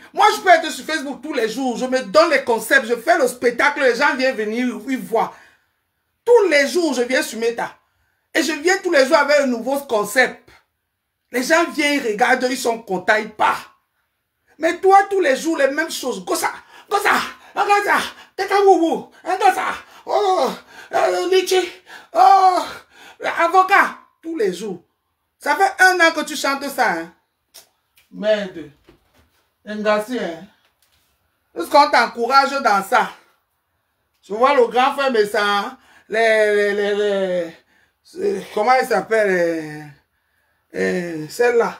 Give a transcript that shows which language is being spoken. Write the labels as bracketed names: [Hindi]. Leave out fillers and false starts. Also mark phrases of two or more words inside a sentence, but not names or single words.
[French] Moi, je peux être sur Facebook tous les jours. Je me donne les concepts, je fais le spectacle, les gens viennent venir, ils voient. Tous les jours, je viens sur Meta. Et je viens tous les jours avec un nouveau concept. Les gens viennent, ils regardent, ils sont contents, ils partent. Mais toi, tous les jours, les mêmes choses. Gossa, gossa, gossa, tekawou, gossa, oh, litchi, oh, avocat, tous les jours. Ça fait 1 an que tu chantes ça, hein. Merde. Engassi, hein. Est-ce qu'on t'encourage dans ça? Je vois le grand frère, mais ça, comment il s'appelle, celle-là.